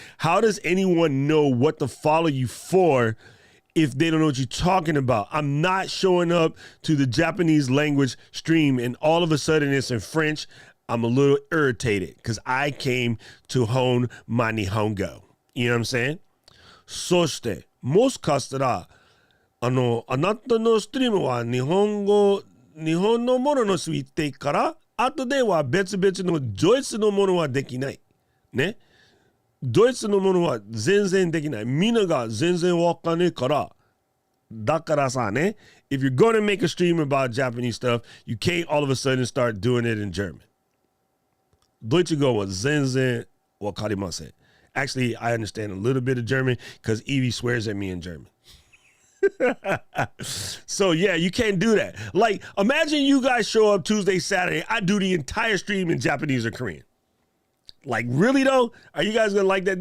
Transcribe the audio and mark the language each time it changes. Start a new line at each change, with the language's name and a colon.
English: How does anyone know what to follow you for if they don't know what you're talking about? I'm not showing up to the Japanese language stream and all of a sudden it's in French. I'm a little irritated because I came to hone my Nihongo. You know what I'm saying?
Japanese: そして、もしかしたら、あなたのストリームは日本のもののついてから、後では別々のドイツのものはできない。ね。ドイツのものは全然できない。みんなが全然わかんねえから。だからさね、
English: if you're going to make a stream about Japanese stuff, you can't all of a sudden start doing it in German.
Japanese: ドイツ語は全然わかりません.
English: Actually, I understand a little bit of German because Evie swears at me in German. So yeah, you can't do that. Like, imagine you guys show up Tuesday, Saturday. I do the entire stream in Japanese or Korean. Like, really though? Are you guys gonna like that?